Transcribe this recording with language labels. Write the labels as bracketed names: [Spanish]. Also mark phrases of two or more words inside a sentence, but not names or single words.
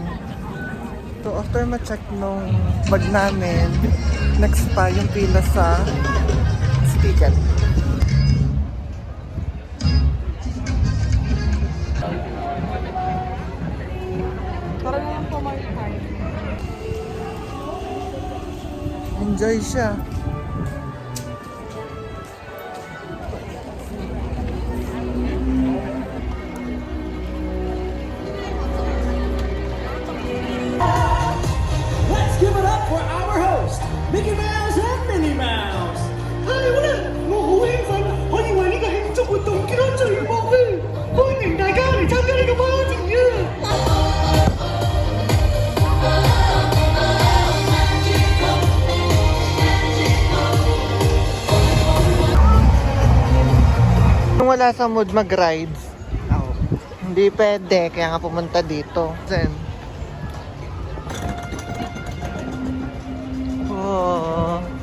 [Filipino] So after ma-check nung bag namin, next pa yung pila sa ticket. Parang lang po time. Enjoy siya. [English] Let's give it up for our host, Mickey Mouse and Minnie Mouse. [Cantonese] 係好啦，我好興奮，可以為呢個慶祝活動結咗序幕啊！歡迎大家嚟參加呢個 party 啊！ [Filipino] Kung wala sa mood mag-rides, hindi pwede, kaya nga pumunta dito. Zen. Oh.